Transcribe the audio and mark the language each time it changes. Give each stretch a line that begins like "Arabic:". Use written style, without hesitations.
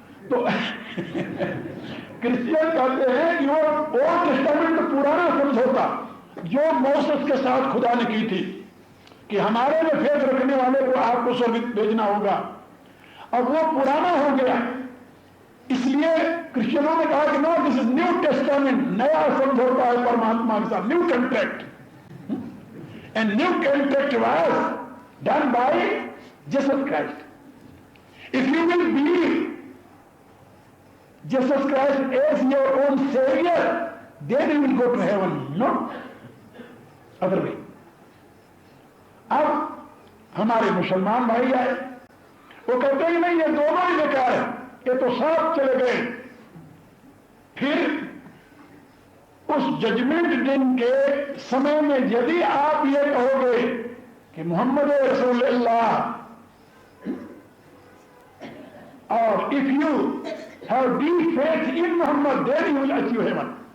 Hindi: तो क्रिश्चियन कहते हैं कि वो ओल्ड टेस्टामेंट तो पुराना समझौता जो मोसेस के साथ खुदा ने की थी कि हमारे में फेथ रखने वाले को आपको स्वर्ग भेजना होगा, अब वो पुराना हो गया। इसलिए क्रिश्चियनों ने कहा कि
English: no, this is new testament,
Hindi: नया समझौता है परमात्मा के साथ,
English: New contract. And new contract was done by Jesus Christ. If you will believe Jesus Christ as your own Savior, then you will go to heaven, not other way.
Hindi: अब हमारे मुसलमान भाई आए, वो कहते ही नहीं, ये दोनों ही बेकार है, ये तो साथ चले गए। फिर उस जजमेंट दिन के समय में यदि आप ये कहोगे कि मोहम्मद रसूलुल्लाह, और
English: If you have deep faith in Muhammad, then you will achieve heaven.